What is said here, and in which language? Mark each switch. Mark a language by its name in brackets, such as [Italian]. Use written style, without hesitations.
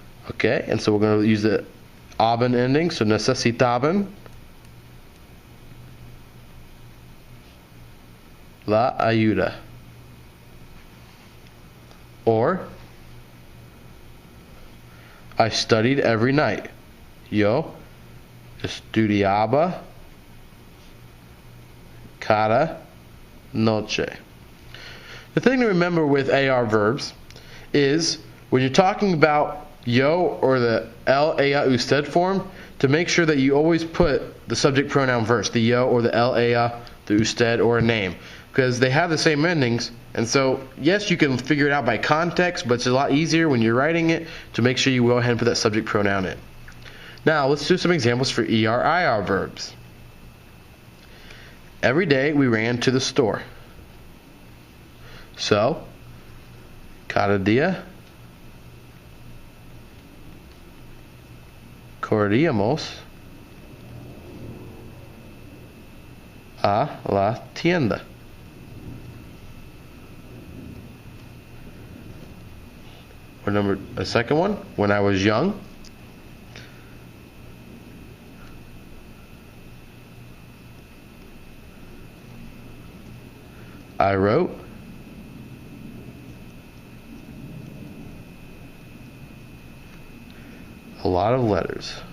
[English] Okay, and so we're going to use the aban ending, so necesitaban. [Spanish] La ayuda. [English] Or, I studied every night. [Spanish] Yo estudiaba cada noche. [English] The thing to remember with AR verbs is when you're talking about yo or the el, ella, usted form, to make sure that you always put the subject pronoun first, the yo or the el, ella, the usted, or a name, because they have the same endings. And so, yes, you can figure it out by context, but it's a lot easier when you're writing it to make sure you go ahead and put that subject pronoun in. Now, let's do some examples for ER, IR verbs. Every day we ran to the store. [Spanish] So, cada día corríamos a la tienda. [English] Or a second one, when I was young, I wrote a lot of letters.